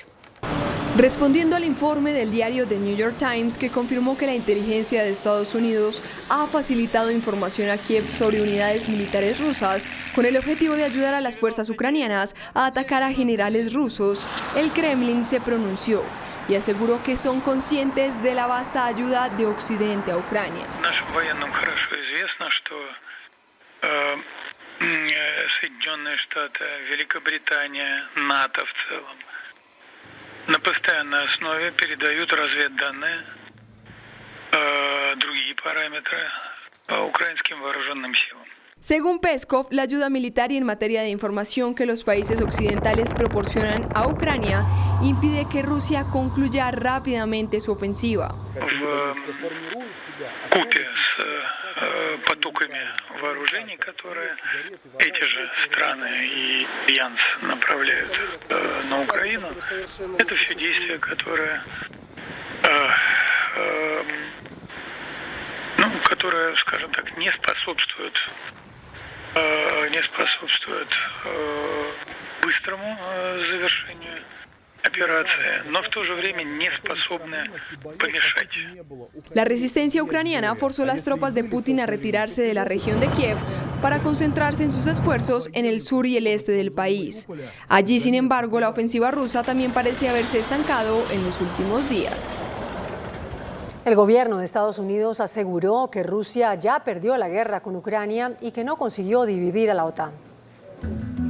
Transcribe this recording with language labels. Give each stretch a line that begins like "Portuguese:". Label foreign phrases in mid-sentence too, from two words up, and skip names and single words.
Spanish: Respondiendo al informe del diario The New York Times, que confirmó que la inteligencia de Estados Unidos ha facilitado información a Kiev sobre unidades militares rusas con el objetivo de ayudar a las fuerzas ucranianas a atacar a generales rusos, el Kremlin se pronunció y aseguró que son conscientes de la vasta ayuda de Occidente a Ucrania.
Russian: На постоянной основе передают разведданные, другие параметры украинским вооруженным силам.
Spanish: Según Peskov, la ayuda militar y en materia de información que los países occidentales proporcionan a Ucrania impide que Rusia concluya rápidamente su ofensiva.
Russian: Потоками вооружений, которые эти же страны и Альянс направляют на Украину, это все действия, которые, скажем так, не способствуют быстрому завершению операции, но в то же время не способны помешать.
Spanish: La resistencia ucraniana forzó a las tropas de Putin a retirarse de la región de Kiev para concentrarse en sus esfuerzos en el sur y el este del país. Allí, sin embargo, la ofensiva rusa también parece haberse estancado en los últimos días. El gobierno de Estados Unidos aseguró que Rusia ya perdió la guerra con Ucrania y que no consiguió dividir a la OTAN.